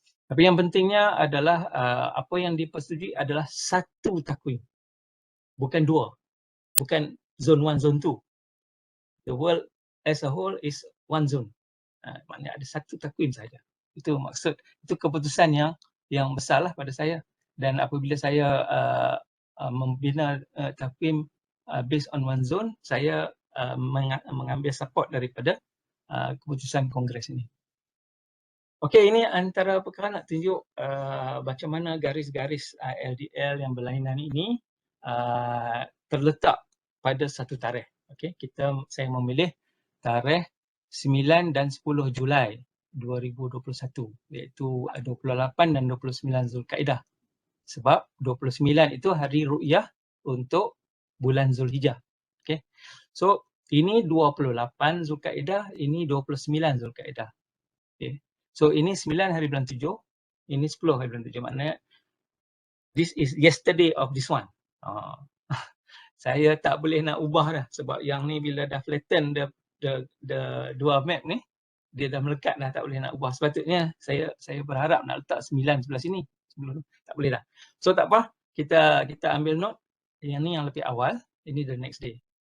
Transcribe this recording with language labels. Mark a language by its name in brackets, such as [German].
[Malay] Tapi yang pentingnya adalah apa yang dipersetujui adalah satu takwim, bukan dua, bukan zone 1, zone 2. [English] The world as a whole is one zone. [Malay] Maknanya ada satu takwim saja. Itu maksud, itu keputusan yang besarlah pada saya. Dan apabila saya membina takwim [English] based on one zone, [Malay] saya mengambil support daripada keputusan Kongres ini. Okey, ini antara perkara nak tunjuk macam mana garis-garis LDL yang berlainan ini terletak pada satu tarikh. Okey, saya memilih tarikh 9 dan 10 Julai 2021, iaitu 28 dan 29 Zulkaidah. Sebab 29 itu hari ru'yah untuk bulan Zulhijjah. Okey. So, ini 28 Zulkaidah, ini 29 Zulkaidah. Okey. So, ini 9 hari bulan 7, ini 10 hari bulan 7. Maknanya, [English] this is yesterday of this one. [Malay] Saya tak boleh nak ubah dah. Sebab yang ni bila dah flatten the dua map ni, dia dah melekat dah, tak boleh nak ubah. Sepatutnya saya berharap nak letak 9 sebelah sini. Sebelum tak boleh dah. So tak apa, kita ambil note. Yang ni yang lebih awal, ini [English] the next day.